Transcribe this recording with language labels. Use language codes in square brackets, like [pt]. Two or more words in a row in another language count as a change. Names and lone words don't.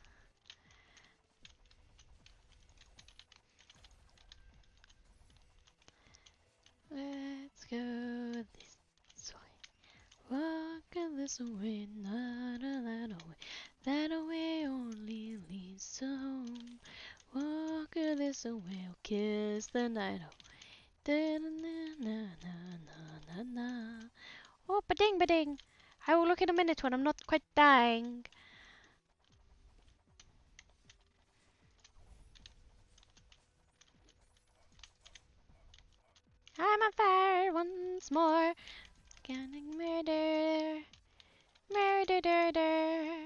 [en] Let's go this way. Walk this way, not that way. That way only leads to home. Walk this way, I'll kiss the night away. Da na na na na na. Oh, ba-ding, ba-ding. I will look in a minute when I'm not quite dying. I'm on fire once more. Gonna murder. Murder, murder.